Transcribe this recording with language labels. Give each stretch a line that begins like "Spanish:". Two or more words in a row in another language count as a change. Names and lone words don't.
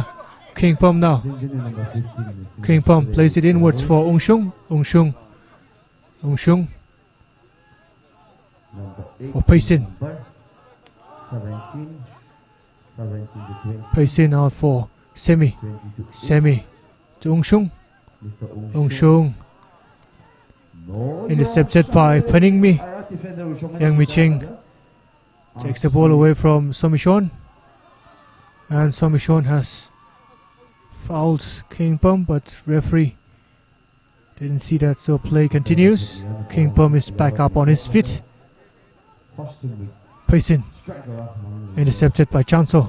English: King Bum now. King Bum plays it inwards for Ong Shung. Ong Shung. Ong Shung for Paisin. Paisin out for Semi. Semi to Ong Shung. Ong Shung intercepted by Paningmi. Yang Mi Ching takes the ball away from Somishon, and Somishon has fouled King Bum, but referee didn't see that, so play continues. King Bum is back up on his feet. Paisin intercepted by Chanso.